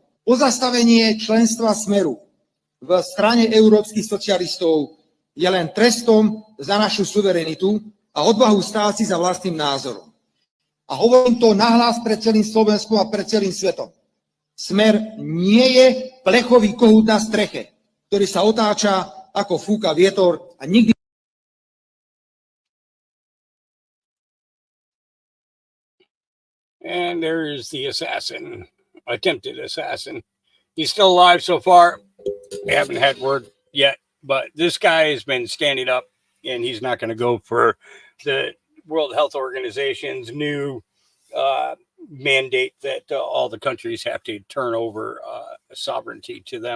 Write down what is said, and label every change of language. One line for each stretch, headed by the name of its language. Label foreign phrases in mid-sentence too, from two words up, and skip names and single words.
Slovak: Pozastavenie členstva Smeru v strane európskych socialistov je len trestom za našu suverenitu a odvahu stáť si za vlastným názorom. A hovorím to nahlas pred celým Slovenskom a pred celým svetom. Smer nie je plechový kohút na streche, ktorý sa otáča ako fúka vietor a nikdy.
English: And there's the assassin, attempted assassin. He's still alive so far. We haven't had word yet, but this guy has been standing up, and he's not going to go for the World Health Organization's new mandate that all the countries have to turn over sovereignty to them.